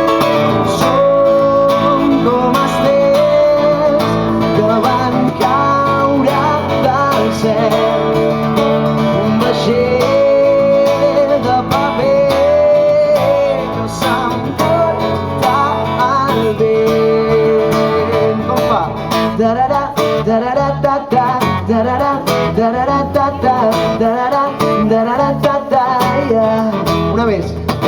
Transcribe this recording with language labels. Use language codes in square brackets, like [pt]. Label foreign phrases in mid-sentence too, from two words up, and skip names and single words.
[ca] Som com estels que van caure del cel, un vaixell de paper que s'emporta el vent. Com fa? Darara, darara, da, da, darara, darara, da, da, darara, darara, da, da, ja. Una més.